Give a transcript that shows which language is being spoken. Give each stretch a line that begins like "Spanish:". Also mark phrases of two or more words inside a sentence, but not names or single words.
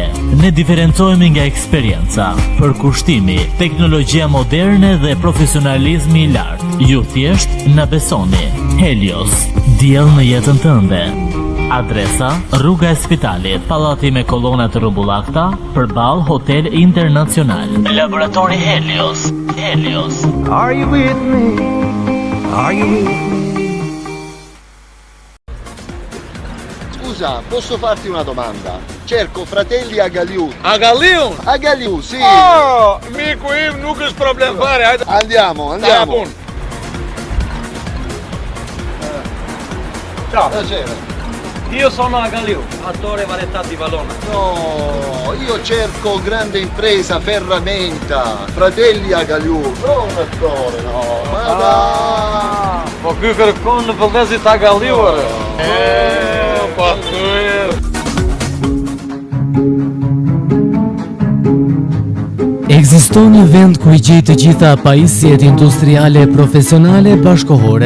Albanian: Ne diferencohemi nga eksperienca, përkushtimi, teknologjia moderne dhe profesionalizmi i lartë. Ju thjesht na besoni. Helios, diell në jetën tënde. Adresa: rruga e Spitalit, pallati me kolona të rrumbullakta, përballë Hotel Internacional. Laboratori Helios.
English: Are you with me?
Italian: Scusa, posso farti una domanda? Cerco fratelli Agaliu. Agaliu, sì.
Albanian: Oh, miku im, nuk është problem fare. Hajde.
Italian: Andiamo. Ciao. Piacere. Io sono Agaliu, attore varietà di Valona. No, io cerco grande impresa, ferramenta. Fratelli Agaliu, non attore, no. Ma dai.
Albanian: Po ky kërkon në vëllezit Agaliu. Po thuaj. Ekziston një vend ku I gjej të gjitha pajisjet industriale profesionale bashkohore.